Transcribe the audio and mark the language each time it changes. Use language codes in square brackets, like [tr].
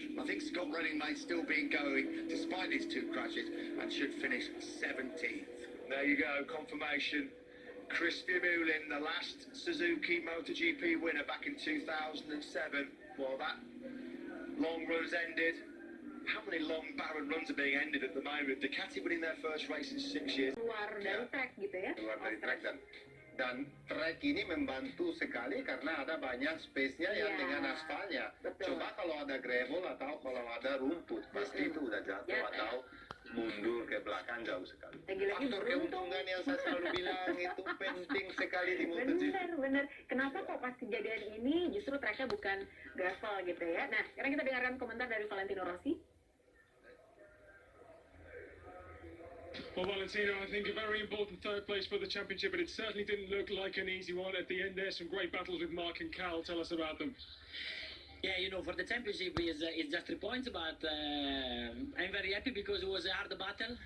[en] I think Scott Running may still be going despite his 2 crashes and should finish 17th. There you go, confirmation. Chris Vermeulen, the last Suzuki MotoGP winner back in 2007. Well, that long run's ended. How many long barren runs are being ended at the moment? Ducati winning their first race in 6 years. [id] Keluar dari track gitu ya. Keluar dari track dan Dan track ini membantu sekali karena ada banyak space-nya yang dengan aspalnya. Betul. Coba kalau ada gravel atau kalau ada rumput, pasti itu udah jatuh Ya. atau mundur ke belakang jauh sekali. Lagi-lagi Faktor beruntung. keuntungan yang saya selalu bilang itu penting sekali di MotoGP. Bener. Kenapa kok pas kejadian ini justru tracknya bukan gravel gitu ya? Nah, sekarang kita dengarkan komentar dari Valentino Rossi. [en] Well, Valentino, I think a very important third place for the championship, but it certainly didn't look like an easy one at the end there. Some great battles with Mark and Cal. Tell us about them. Yeah, you know, for the championship is just 3 points, but I'm very happy because it was a hard battle.